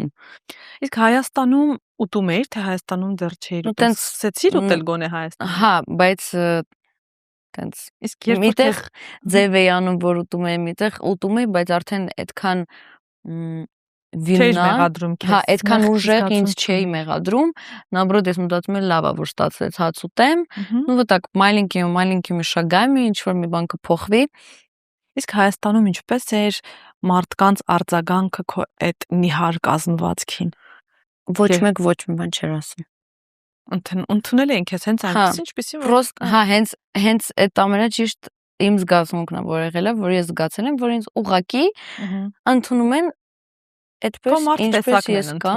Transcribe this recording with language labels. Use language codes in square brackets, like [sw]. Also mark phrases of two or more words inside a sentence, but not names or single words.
[hy] Իսկ Հայաստանում ուտում էիր, թե Հայաստանում դեռ չէիր ուտել։ Սկսեցիր ուտել գոնե Հայաստանում։ Հա, բայց տենց իսկ միտեղ ձև էի անում, որ ուտում եմ, միտեղ ուտում էի, բայց արդեն այդքան վինա, հա, այդքան ուժեղ ինձ չէի մեղադրում, наоборот, ես մտածում եմ լավ է, որ ստացվեց հաց ուտեմ, [ru] ну вот так маленькими шагами [hy] ինչ-որ մի բան կփոխվի։ Իսկ Հայաստանում ինչպես էր մարդկանց արձագանքը քո այդ նիհար կազմվածքին։ Ոչ մեկ բան չէր ասում։ Ընդունել էին քեզ հենց այնպես ինչպեսի որ հա, հենց այդ ամենաճիշտ իմ զգացմունքն է, որ եղել է, որ ես զգացել եմ, որ ինձ ուղակի ընդունում են այդպես ինչպես ես կամ,